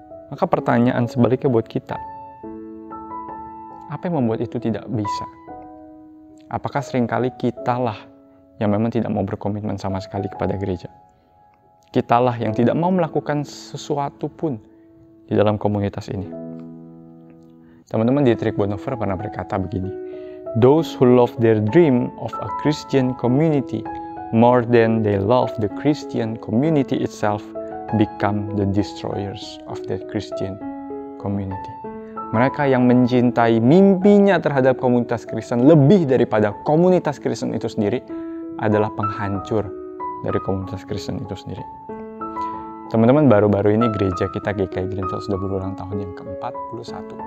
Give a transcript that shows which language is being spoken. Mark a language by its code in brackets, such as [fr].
[id] Maka pertanyaan sebaliknya buat kita, apa yang membuat itu tidak bisa? Apakah seringkali kitalah yang memang tidak mau berkomitmen sama sekali kepada gereja? Kitalah yang tidak mau melakukan sesuatu pun di dalam komunitas ini. Teman-teman, Dietrich Bonhoeffer pernah berkata begini, [en] "Those who love their dream of a Christian community more than they love the Christian community itself become the destroyers of that Christian community." [id] Mereka yang mencintai mimpinya terhadap komunitas Kristen lebih daripada komunitas Kristen itu sendiri adalah penghancur dari komunitas Kristen itu sendiri. Teman-teman, baru-baru ini gereja kita GKI Greenfield sudah berulang tahun yang ke-41.